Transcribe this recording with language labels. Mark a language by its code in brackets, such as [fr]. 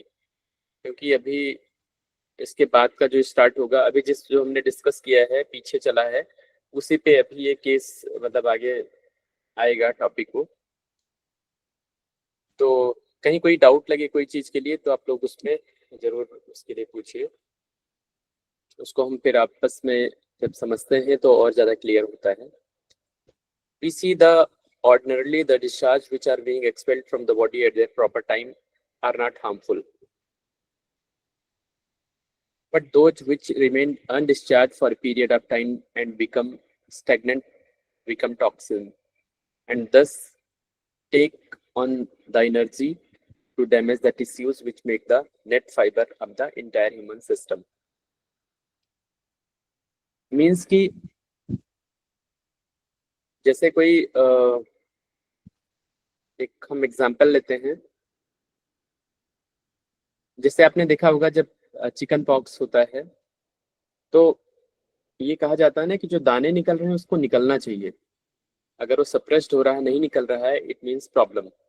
[hi] क्योंकि अभी इसके बाद का जो स्टार्ट होगा, अभी जो हमने डिस्कस किया है पीछे चला है उसी पे अभी ये केस मतलब आगे आएगा टॉपिक को। तो कहीं कोई डाउट लगे कोई चीज के लिए तो आप लोग उसमें जरूर उसके लिए पूछिए, उसको हम फिर आपस में जब समझते हैं तो और ज्यादा क्लियर होता है। [en] We see ordinarily the discharge which are being expelled from the body at their proper time are not harmful, but those which remain undischarged for a period of time and become stagnant become toxin, and thus take on the energy to damage the tissues which make the net fiber of the entire human system. [hi] Means कि जैसे कोई एक हम example लेते हैं, जैसे आपने देखा होगा जब चिकन पॉक्स होता है तो ये कहा जाता है ना कि जो दाने निकल रहे हैं उसको निकलना चाहिए, अगर वो सप्रेस्ड हो रहा है, नहीं निकल रहा है, [en] It means problem.